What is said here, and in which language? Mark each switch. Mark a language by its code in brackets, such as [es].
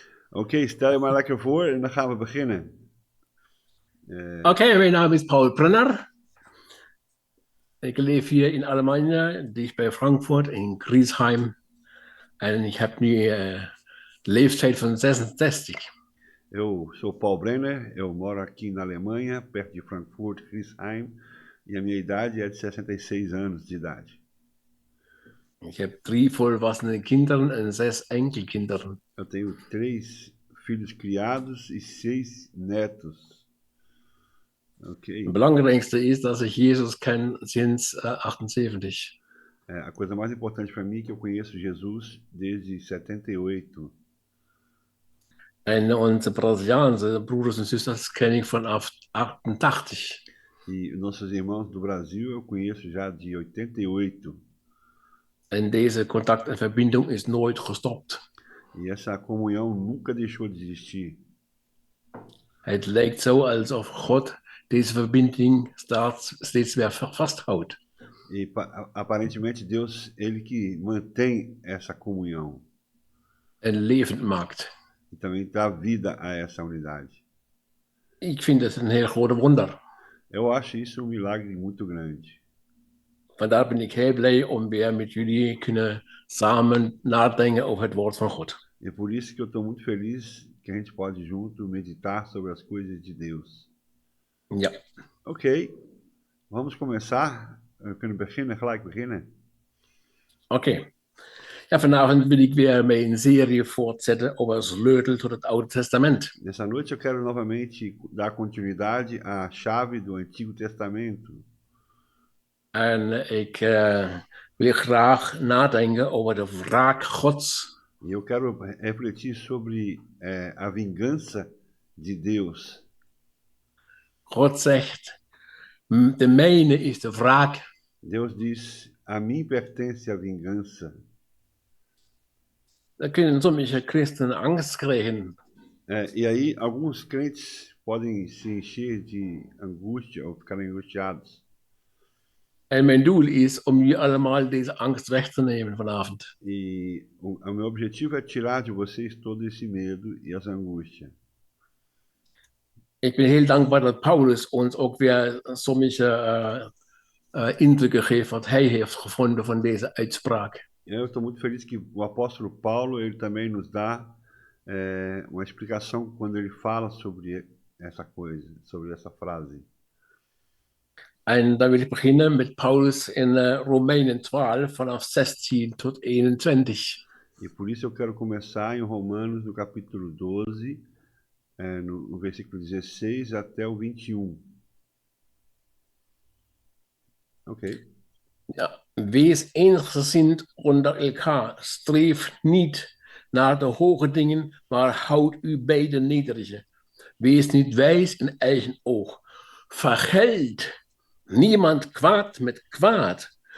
[nl] Oké, stel je maar lekker voor en dan gaan we beginnen. Oké, mijn naam is Paul Brenner. Ik leef hier in Alemania, dicht bij Frankfurt, in Griesheim. En ik heb nu de leeftijd van 66. [pt] Eu sou Paul Brenner, eu moro aqui na Alemanha, perto de Frankfurt, Griesheim, e a minha idade é de 66 anos de idade. [nl] Ik heb 3 volwassene kinderen en 6 enkelkinderen. [pt] Eu tenho 3 filhos criados e 6 netos. Ok. [nl] Het belangrijkste is dat ik Jezus ken sinds 78. [pt] A coisa mais importante para mim é que eu conheço Jesus desde 78. [nl] En onze Braziliaanse broers en zusters ken ik vanaf 88. [pt] E nossos irmãos do Brasil eu conheço já de 88. [nl] En deze contact en verbinding is nooit gestopt. [pt] E essa comunhão nunca deixou de existir. [nl] Het lijkt zo alsof God deze verbinding steeds weer vasthoudt. [pt] E aparentemente Deus, ele que mantém essa comunhão. [nl] En levend maakt. [pt] E também dá vida a essa unidade. [nl] Ik vind het een heel groot wonder. [pt] Eu acho isso milagre muito grande. [nl] Vandaar ben ik heel blij om weer met jullie kunnen samen nadenken over het woord van God. [pt] E por isso que eu estou muito feliz que a gente pode junto meditar sobre as coisas de Deus. Ja. Ok, vamos começar. [nl] We kunnen beginnen, gelijk beginnen. Oké. Ja, vanavond wil ik weer mijn serie voortzetten over sleutel tot het Oude Testament. [pt] Nessa noite eu quero novamente dar continuidade à chave do Antigo Testamento. [nl] En ik wil graag nadenken over de wraak Gods. [pt] E eu quero refletir sobre a vingança de Deus. [nl] God zegt, de mijne is de wraak. [pt] Deus diz, a mim pertence a vingança. [nl] Dan kunnen sommige christenen angst krijgen. [pt] E aí alguns crentes podem se encher de angústia ou ficarem angustiados. [nl] En mijn doel is om jullie allemaal deze angst weg te nemen vanavond. [pt] E o meu objetivo é tirar de vocês todo esse medo e essa angústia. [nl] Ik ben heel dankbaar dat Paulus ons ook weer sommige indrukken geeft wat hij heeft gevonden van deze uitspraak. [pt] Eu estou muito feliz que o apóstolo Paulo ele também nos dá uma explicação quando ele fala sobre essa coisa, sobre essa frase. [nl] En dan wil ik beginnen met Paulus in Romeinen 12 vanaf 16 tot 21. [pt] E por isso eu quero começar em Romanos, no capítulo 12, no versículo 16 até o 21. Ok. Ja. [nl] Wees eensgezind onder elkaar, streef niet naar de hoge dingen, maar houd u bij de nederige. Wees niet wijs in eigen oog. Vergeld niemand kwaad met kwaad.